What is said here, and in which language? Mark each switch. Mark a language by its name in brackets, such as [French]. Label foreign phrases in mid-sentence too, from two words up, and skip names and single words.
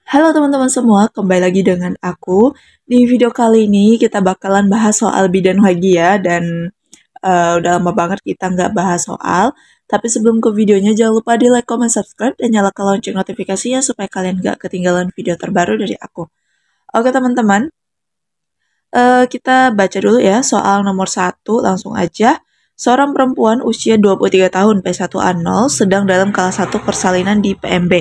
[Indonesian] Halo teman-teman semua, kembali lagi dengan aku. Di video kali ini kita bakalan bahas soal bidan lagi ya, dan udah lama banget kita nggak bahas soal. Tapi sebelum ke videonya, jangan lupa di [English] like, comment, subscribe, [Indonesian] dan nyalakan lonceng notifikasinya supaya kalian nggak ketinggalan video terbaru dari aku. Oke teman-teman, kita baca dulu ya soal nomor 1, langsung aja. Seorang perempuan usia 23 tahun P1A0 sedang dalam kelas 1 persalinan di PMB.